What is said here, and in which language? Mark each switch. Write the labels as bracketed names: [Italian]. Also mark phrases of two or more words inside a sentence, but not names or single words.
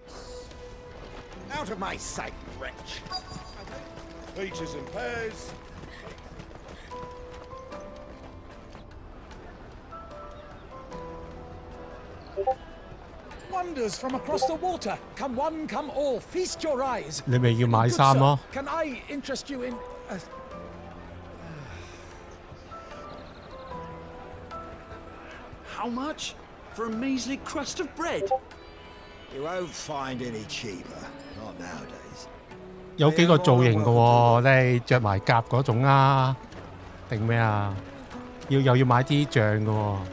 [English] Out of my sight, wretch. Peaches and pears. Wonders from across the water. Come one, come all. Feast your eyes. [Cantonese] 你咪要買衫咯。 [English] Can I interest you in... How much? For a measly crust of bread? You won't find any cheaper. Not nowadays. [Cantonese] 有幾個造型嘅喎，你着埋甲嗰種啊，定咩啊？又要買啲醬嘅喎。